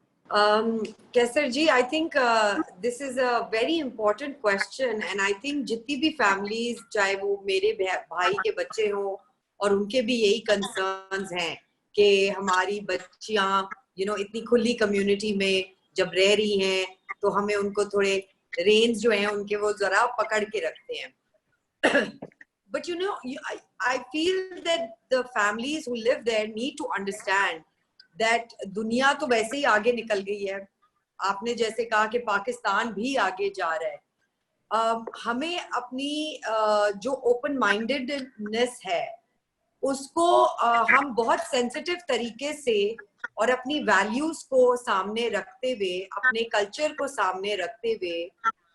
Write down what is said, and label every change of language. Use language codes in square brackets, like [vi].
[hi] Kaiser ji, [en] I think this is a very important question and I think [hi] जितनी भी families, चाहे वो मेरे भाई के बच्चे हों और उनके भी यही concerns हैं कि हमारी बच्चियां इतनी खुली कम्युनिटी में जब रह रही हैं तो हमें उनको थोड़े रेंज जो हैं उनके वो जरा पकड़ के रखते हैं। [en] But I feel that the families who live there need to understand that [hi] दुनिया तो वैसे ही आगे निकल गई है। आपने जैसे कहा कि पाकिस्तान भी आगे जा रहा है। हमें अपनी जो ओपन माइंडेडनेस है उसको हम बहुत सेंसिटिव तरीके से और अपनी वैल्यूज को सामने रखते हुए, अपने कल्चर को सामने रखते हुए